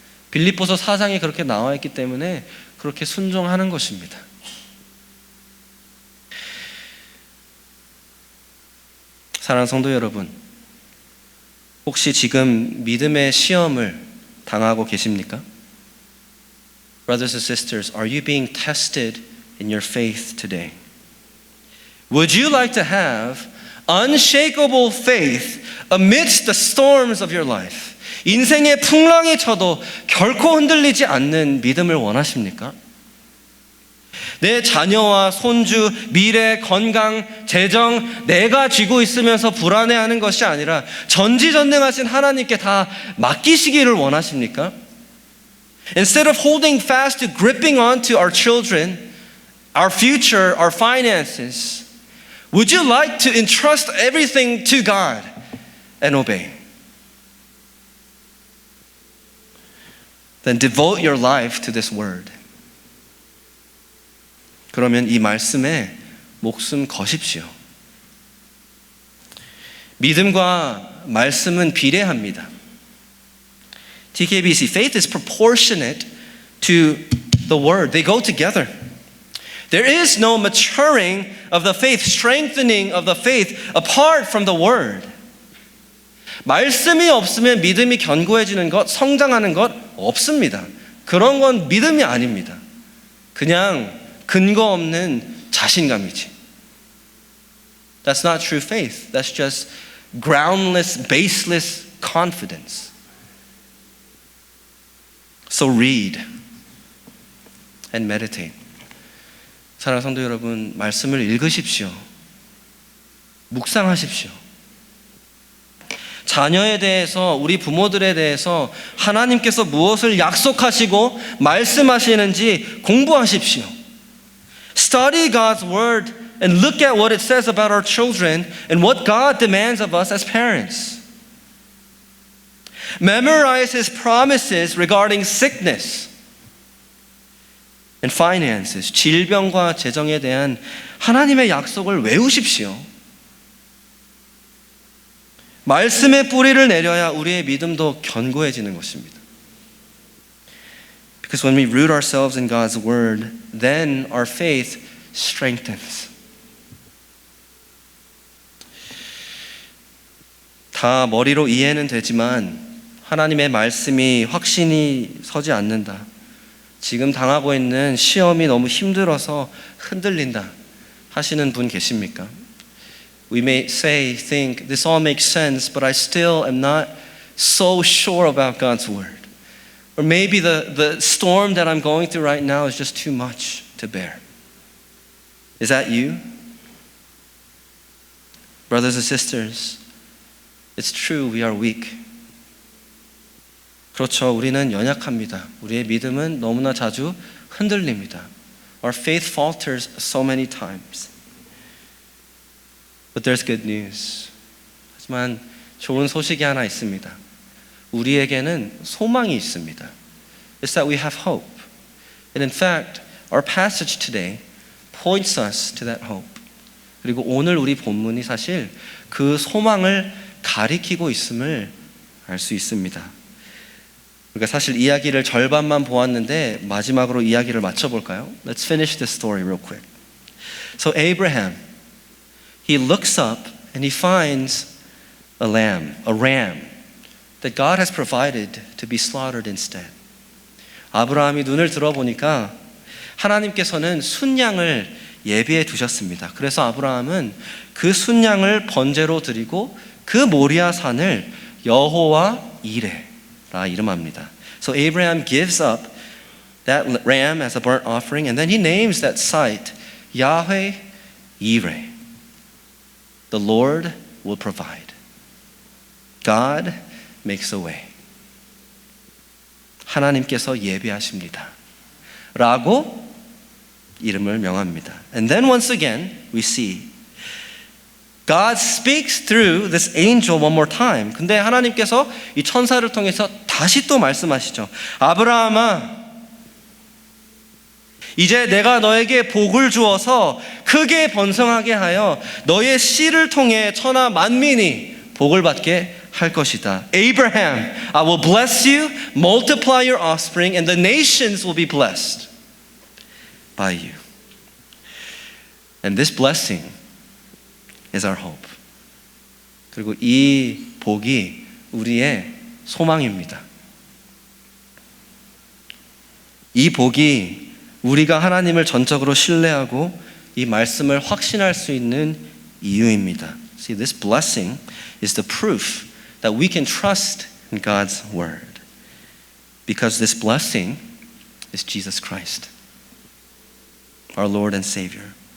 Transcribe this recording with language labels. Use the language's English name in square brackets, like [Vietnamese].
[Korean] 빌립보서 4장에 그렇게 나와 있기 때문에 그렇게 순종하는 것입니다. 사랑하는 성도 여러분, 혹시 지금 믿음의 시험을 당하고 계십니까? [English] Brothers and sisters, are you being tested in your faith today? Would you like to have unshakable faith amidst the storms of your life? [Korean] 인생의 풍랑이 쳐도 결코 흔들리지 않는 믿음을 원하십니까? 내 자녀와 손주, 미래, 건강, 재정 내가 쥐고 있으면서 불안해하는 것이 아니라 전지전능하신 하나님께 다 맡기시기를 원하십니까? Instead of holding fast to gripping on to our children, our future, our finances, would you like to entrust everything to God and obey? [English] Then devote your life to this word. [Korean] 그러면 이 말씀에 목숨 거십시오. 믿음과 말씀은 비례합니다. [English] TKBC, faith is proportionate to the word. They go together. There is no maturing of the faith, strengthening of the faith apart from the word. [Korean] 말씀이 없으면 믿음이 견고해지는 것, 성장하는 것 없습니다. 그런 건 믿음이 아닙니다. 그냥 근거 없는 자신감이지. [English] That's not true faith. That's just groundless, baseless confidence. So read and meditate. [Korean] 사랑하는 성도 여러분, 말씀을 읽으십시오. 묵상하십시오. 자녀에 대해서, 우리 부모들에 대해서 하나님께서 무엇을 약속하시고 말씀하시는지 공부하십시오. [English] Study God's word and look at what it says about our children and what God demands of us as parents. Memorize His promises regarding sickness. and finances, [Korean] 질병과 재정에 대한 하나님의 약속을 외우십시오. 말씀의 뿌리를 내려야 우리의 믿음도 견고해지는 것입니다. [English] Because when we root ourselves in God's word, then our faith strengthens. [Korean] 다 머리로 이해는 되지만 하나님의 말씀이 확신이 서지 않는다. 지금 당하고 있는 시험이 너무 힘들어서 흔들린다 하시는 분 계십니까? [English] We may think, this all makes sense, but I still am not so sure about God's word. Or maybe the storm that I'm going through right now is just too much to bear. Is that you? Brothers and sisters, it's true, we are weak. [Korean] 그렇죠, 우리는 연약합니다. 우리의 믿음은 너무나 자주 흔들립니다. [English] Our faith falters so many times. But there's good news. [Korean] 하지만 좋은 소식이 하나 있습니다. 우리에게는 소망이 있습니다. [English] It's that we have hope. And in fact, our passage today points us to that hope. [Korean] 그리고 오늘 우리 본문이 사실 그 소망을 가리키고 있음을 알 수 있습니다. 우리가 사실 이야기를 절반만 보았는데 마지막으로 이야기를 맞춰볼까요? [English] Let's finish this story real quick. So Abraham, he looks up and he finds a ram that God has provided to be slaughtered instead. [Korean] 아브라함이 눈을 들어보니까 하나님께서는 순양을 예비해 두셨습니다. 그래서 아브라함은 그 순양을 번제로 드리고 그 모리아 산을 여호와 이레라 이름합니다. [English] So Abraham gives up that ram as a burnt offering and then he names that site Yahweh Yireh. The Lord will provide. God makes a way. [Korean] 하나님께서 예비하십니다. 라고 이름을 명합니다. [English] And then once again we see God speaks through this angel one more time. [Korean] 근데 하나님께서 이 천사를 통해서 다시 또 말씀하시죠. 아브라함아, 이제 내가 너에게 복을 주어서 크게 번성하게 하여 너의 씨를 통해 천하 만민이 복을 받게 할 것이다. [English] Abraham, I will bless you, multiply your offspring, and the nations will be blessed by you. And this blessing is our hope. [Korean] 그리고 이 복이 우리의 소망입니다. 이 복이 우리가 하나님을 전적으로 신뢰하고 이 말씀을 확신할 수 있는 이유입니다. [English] See, this blessing is the proof that we can trust in God's word. Because this blessing is Jesus Christ, our Lord and Savior.